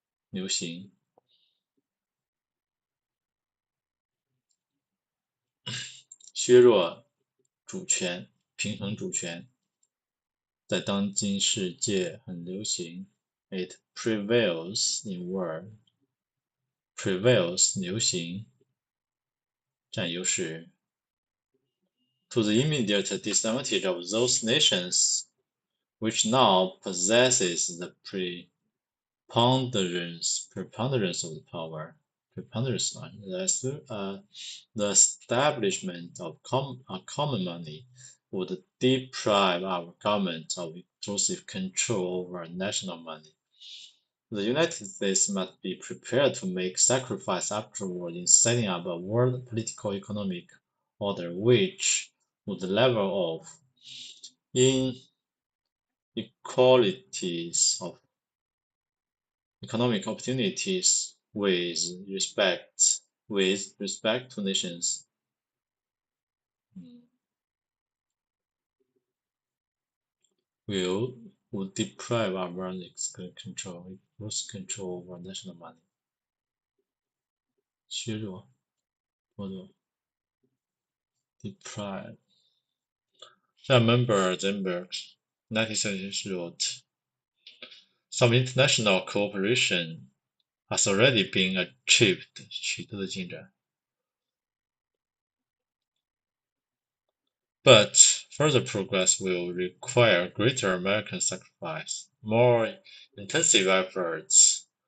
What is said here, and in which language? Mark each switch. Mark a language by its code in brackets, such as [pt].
[zh] 流行，削弱主权，平衡主权，在当今世界很流行。 [en] It prevails in world. Prevails [zh] 流行，占优势。 [en] To the immediate disadvantage of those nations which now possesses the preponderance of the power. Preponderance, the establishment of a common money would deprive our government of exclusive control over national money. The United States must be prepared to make sacrifice afterward in setting up a world political economic order which would level off inequalities of economic opportunities with respect to nations. Would deprive our control over national money. [zh] 削弱，剥夺 deprive. [en] Remember Zenberg 1976 wrote, some international cooperation has already been achieved. [zh] 取得的进展。 [en] But further progress will require greater American sacrifice, more intensive efforts.